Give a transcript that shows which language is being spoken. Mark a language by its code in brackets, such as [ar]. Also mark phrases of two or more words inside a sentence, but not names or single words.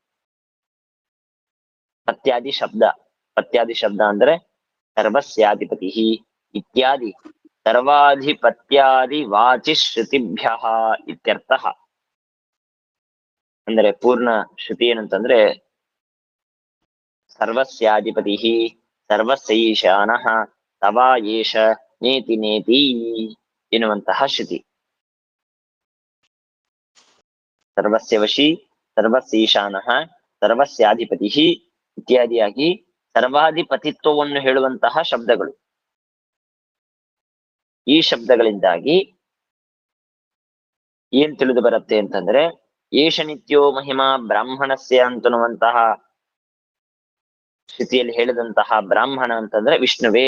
[sa] ಪತ್ಯಾದಿ ಶಬ್ದ ಅಂದ್ರೆ ಸರ್ವಸ್ಯಾಧಿಪತಿ ಇತ್ಯಾದಿ ಸರ್ವಾಧಿಪತ್ಯಾದಿ ವಾಚಿ ಶ್ರುತಿಭ್ಯ ಇತ್ಯರ್ಥ. [kn] ಅಂದ್ರೆ ಪೂರ್ಣ ಶ್ರುತಿ ಏನಂತಂದ್ರೆ [sa] ಸರ್ವಸ್ಯಾಧಿಪತಿ ಸರ್ವಸ್ಯೈಶಾನಃ ತವಾ ಏಷ ನೇತಿ ನೇತಿ [kn] ಎನ್ನುವಂತಹ ಶ್ರುತಿ. [sa] ಸರ್ವಸ್ಯ ವಶಿ ಸರ್ವಸ್ಯೈಶಾನಃ ಸರ್ವಸ್ಯಾಧಿಪತಿ [kn] ಇತ್ಯಾದಿಯಾಗಿ ಸರ್ವಾಧಿಪತಿತ್ವವನ್ನು ಹೇಳುವಂತಹ ಶಬ್ದಗಳು. ಈ ಶಬ್ದಗಳಿಂದಾಗಿ ಏನ್ ತಿಳಿದು ಬರುತ್ತೆ ಅಂತಂದ್ರೆ, [sa] ಏಷ ನಿತ್ಯೋ ಮಹಿಮಾ ಬ್ರಾಹ್ಮಣಸ್ಯ [kn] ಅಂತನ್ನುವಂತಹ ಶ್ರುತಿಯಲ್ಲಿ ಹೇಳಿದಂತಹ ಬ್ರಾಹ್ಮಣ ಅಂತಂದ್ರೆ ವಿಷ್ಣುವೇ.